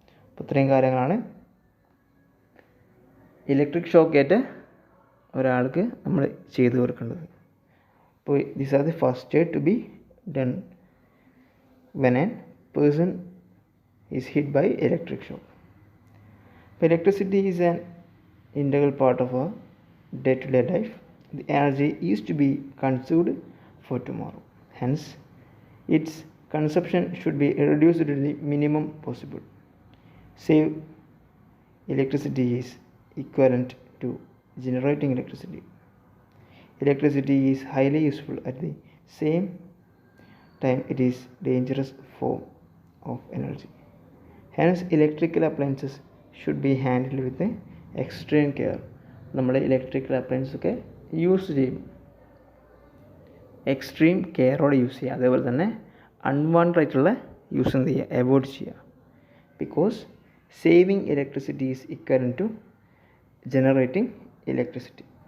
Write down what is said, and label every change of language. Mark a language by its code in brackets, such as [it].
[ml] അപ്പോൾ ഇത്രയും കാര്യങ്ങളാണ് ഇലക്ട്രിക് ഷോക്ക് ഏറ്റ ഒരാൾക്ക് നമ്മൾ ചെയ്തു കൊടുക്കേണ്ടത്. [en] അപ്പോൾ these are the first aid to be done when an person is hit by electric shock. അപ്പോൾ electricity is an integral part of our day-to-day life. The energy is to be consumed for tomorrow. Hence, its consumption should be reduced to the minimum possible. Save electricity is equivalent to generating electricity. Electricity is highly useful at the same time it is dangerous form of energy. Hence, electrical appliances should be handled with a extreme care. [ml] നമ്മൾ electrical അപ്ലയൻസൊക്കെ use ചെയ്യും, extreme കെയറോടെ use ചെയ്യുക. അതേപോലെ തന്നെ unwanted ആയിട്ടുള്ള use എന്ത് ചെയ്യുക? Avoid ചെയ്യുക. [en] Because saving electricity is equivalent to generating electricity.